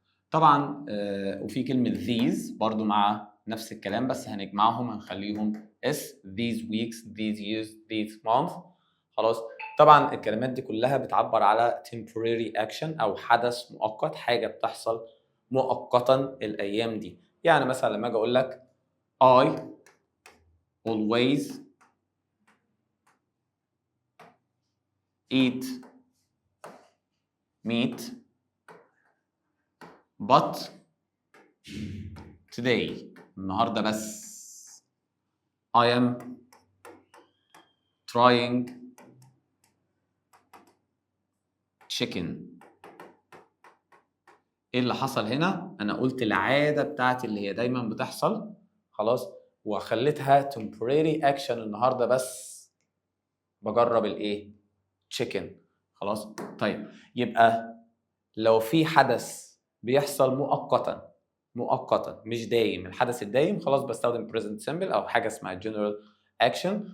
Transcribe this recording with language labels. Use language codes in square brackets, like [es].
[ar] طبعا وفي كلمة these برضو مع نفس الكلام بس هنجمعهم هنخليهم s [en] these weeks these years these months. [ar] خلاص. طبعا الكلمات دي كلها بتعبر على [en] temporary action [ar] أو حدث مؤقت، حاجة بتحصل مؤقتا الأيام دي. يعني مثلا لما أجي أقول لك [en] I always eat meat but today [ar] النهارده بس [en] I am trying chicken. [ar] ايه اللي حصل هنا؟ انا قلت العاده بتاعتي اللي هي دايما بتحصل خلاص وخليتها [en] temporary action [ar] النهارده بس بجرب الايه؟ chicken. خلاص. طيب يبقى لو في حدث بيحصل مؤقتا مش دايم، الحدث الدايم خلاص بستخدم [en] present simple [ar] او حاجه اسمها [en] general action.